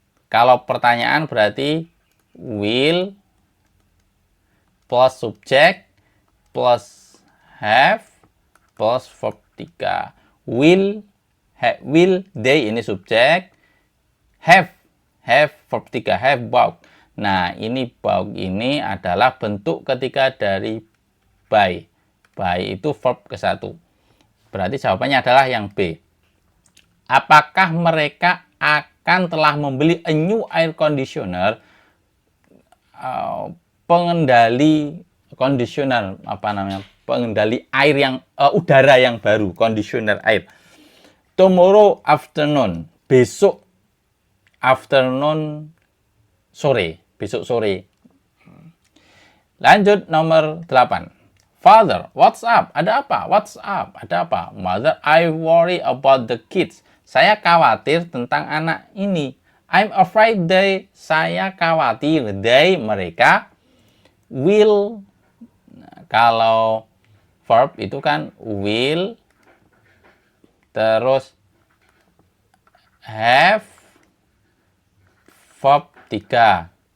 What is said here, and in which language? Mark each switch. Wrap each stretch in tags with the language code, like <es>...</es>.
<id>Kalau pertanyaan berarti</id> <en>will plus subject plus have plus verb 3. Will they ini subjek, have verb 3, have bought.</en> <id>Nah, ini bought ini adalah bentuk ketiga dari buy. Buy itu verb ke-1. Berarti jawabannya adalah yang B. Apakah mereka akan telah membeli</id> <en>a new air conditioner?</en> <id>Pengendali conditioner, pengendali air yang udara yang baru, conditioner air.</id> <en>Tomorrow afternoon,</en> <id>besok afternoon, sore, besok sore. Lanjut nomor 8.</id> <en>Father, what's up?</en> <id>Ada apa?</id> <en>What's up?</en> <id>Ada apa?</id> <en>Mother, I worry about the kids.</en> <id>Saya khawatir tentang anak ini.</id> <en>I'm afraid they,</en> <id>saya khawatir they, mereka, will, kalau verb itu kan will, terus have, verb 3.</id>